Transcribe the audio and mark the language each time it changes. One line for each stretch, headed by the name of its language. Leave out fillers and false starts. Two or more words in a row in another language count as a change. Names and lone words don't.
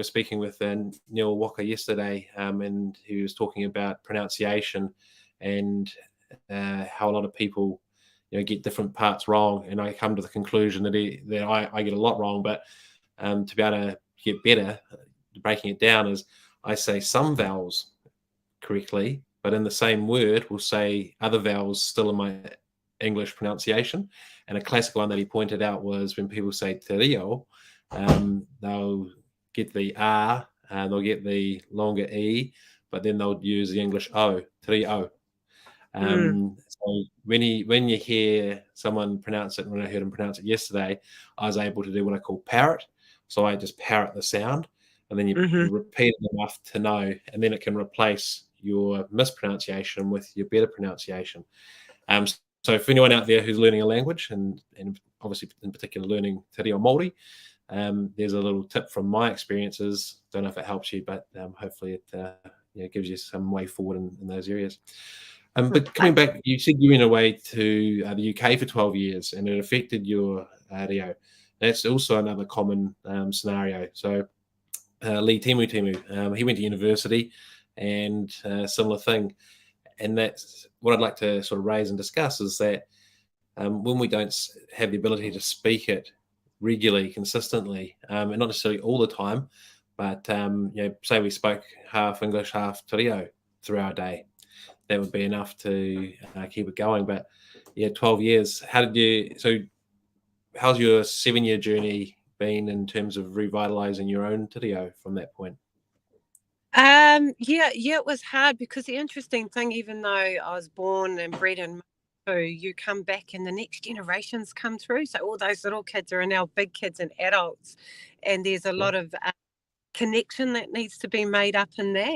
English: speaking with Neil Walker yesterday, and he was talking about pronunciation and how a lot of people, get different parts wrong, and I come to the conclusion that I get a lot wrong, but to be able to get better, breaking it down is I say some vowels correctly, but in the same word, we'll say other vowels still in my English pronunciation. And a classic one that he pointed out was when people say
Māori: te reo,
English: they'll get the R, they'll get the longer E, but then they'll use the English O,
Māori: te reo. mm,
English: So when you hear someone pronounce it, when I heard him pronounce it yesterday, I was able to do what I call parrot. So I just parrot the sound, and then you mhm. repeat it enough to know, and then it can replace your mispronunciation with your better pronunciation. Um, so for anyone out there who's learning a language, and obviously in particular learning
Māori: te reo Māori,
English: there's a little tip from my experiences. Don't know if it helps you, but hopefully it gives you some way forward in those areas. But coming back, you said you went away to the UK for 12 years and it affected your reo. That's also another common scenario. So Lee Timu, he went to university and similar thing. And that's what I'd like to sort of raise and discuss is that when we don't have the ability to speak it regularly, consistently, and not necessarily all the time, but say we spoke half English, half
Māori: te reo
English: through our day, that would be enough to keep it going. But yeah, 12 years. How's your 7-year journey been in terms of revitalizing your own
Māori: te reo
English: from that point? Yeah, it was hard because the interesting thing, even though I was born and bred in Maputo, you come back and the next generations come through. So all those little kids are now big kids and adults, and there's a Yeah. lot of connection that needs to be made up in that.